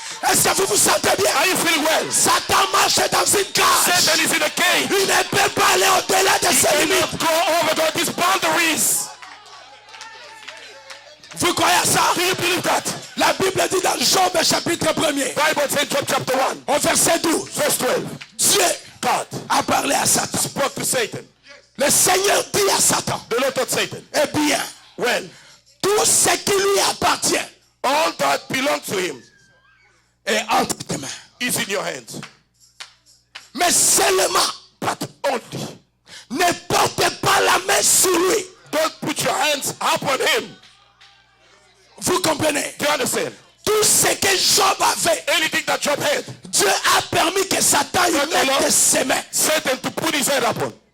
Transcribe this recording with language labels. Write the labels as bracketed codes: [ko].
[fr] Est-ce que vous vous sentez bien? [en] Are you feeling well? [fr] Satan marche dans une cage. [en] Satan is in the cage. [fr] Il ne peut pas aller au-delà de ses limites. [en] Cannot go over these boundaries. [fr] Vous croyez à ça? [en] Do you believe that? [fr] La Bible dit dans Job chapitre 1er, [en] Bible says Job chapter 1, [fr] au verset 12, [en] verse 12. [fr] Dieu [en] God [fr] a parlé à Satan. [en] spoke to Satan. [fr] Le Seigneur dit à Satan, [en] The Lord told Satan, [fr] eh bien, [en] well, [fr] tout ce qui lui appartient [en] all that belongs to him [fr] est entre tes mains. [en] is in your hands. [fr] Mais seulement, [en] But only, [fr] ne portez pas la main sur lui. [en] don't put your hands upon him. [fr] Vous comprenez? [en] Do you understand? [fr] Tout ce que Job avait, [en] Anything that Job had, [fr] Dieu a permis que Satan y mette ses mains. [en] Satan to put his hand upon.